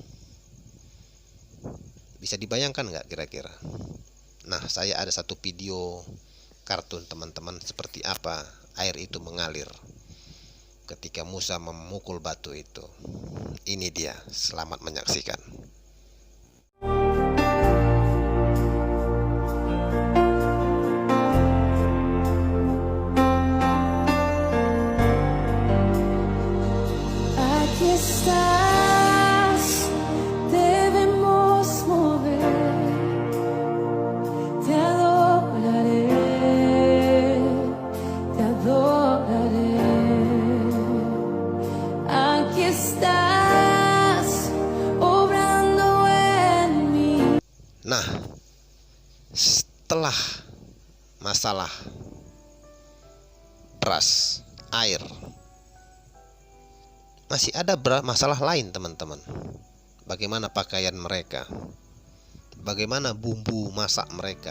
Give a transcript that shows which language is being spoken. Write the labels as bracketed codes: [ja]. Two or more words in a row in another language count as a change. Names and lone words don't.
[id] Bisa dibayangkan nggak kira-kira? Nah, saya ada satu video kartun teman-teman, seperti apa air itu mengalir ketika Musa memukul batu itu. Ini dia, selamat menyaksikan. [es] Aquí estás, debemos mover, te adoraré. adoraré. Aquí estás, obrando en mí. [id] Nah, setelah masalah beras, air, masih ada masalah lain teman-teman. Bagaimana pakaian mereka, bagaimana bumbu masak mereka.